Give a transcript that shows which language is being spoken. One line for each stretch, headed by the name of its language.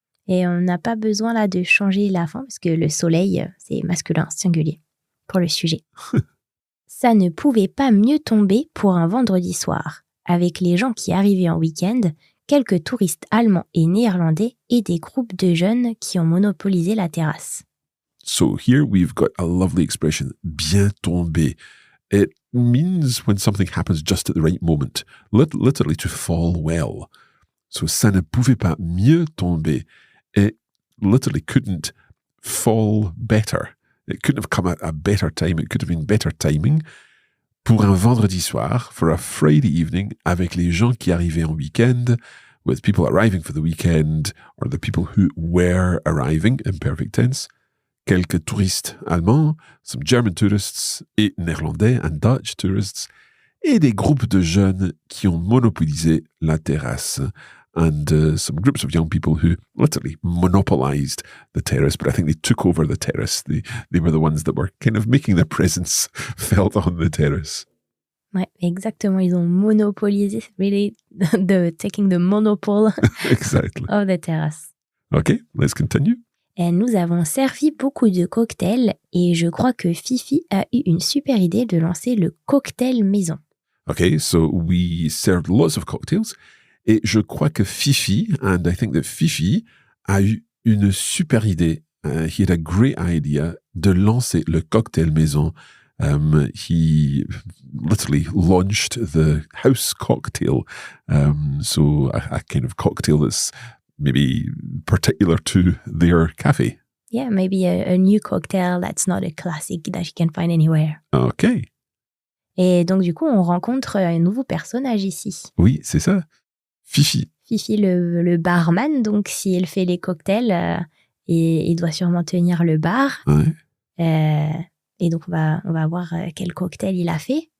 French: Et on n'a pas besoin là de changer la fin parce que le soleil, c'est masculin singulier pour le sujet. Ça ne pouvait pas mieux tomber pour un vendredi soir, avec les gens qui arrivaient en week-end, quelques touristes allemands et néerlandais et des groupes de jeunes qui ont monopolisé la terrasse.
English: So here we've got a lovely expression, bien tombé. It means when something happens just at the right moment, literally to fall well.
French: So ça ne pouvait pas mieux tomber.
English: It literally couldn't fall better. It couldn't have come at a better time. It could have been better timing
French: pour un vendredi soir,
English: for a Friday evening,
French: avec les gens qui arrivaient en week-end,
English: with people arriving for the weekend, or the people who were arriving, in perfect tense,
French: quelques touristes allemands,
English: some German tourists,
French: et néerlandais
English: and Dutch tourists,
French: et des groupes de jeunes qui ont monopolisé la terrasse.
English: And some groups of young people who literally monopolized the terrace, but I think they took over the terrace. They were the ones that were kind of making their presence felt on the terrace.
French: Ouais, exactement. Ils ont monopolisé,
English: really, taking the monopole Exactly. of the terrace. Okay, let's continue.
French: Et nous avons servi beaucoup de cocktails et je crois que Fifi a eu une super idée de lancer le cocktail maison.
English: Okay, so we served lots of cocktails.
French: Et je crois que Fifi,
English: and I think that Fifi,
French: a eu une super idée.
English: He had a great idea
French: de lancer le cocktail maison.
English: He literally launched the house cocktail. So a kind of cocktail that's maybe particular to their cafe. Yeah, maybe a new cocktail that's not a classic that you can find anywhere. Okay.
French: Et donc, du coup, on rencontre un nouveau personnage ici. Oui, c'est ça. Fifi. Fifi, le barman, donc s'il fait les cocktails, il doit sûrement tenir le bar. Ouais. Et donc, on va voir quel cocktail il a fait.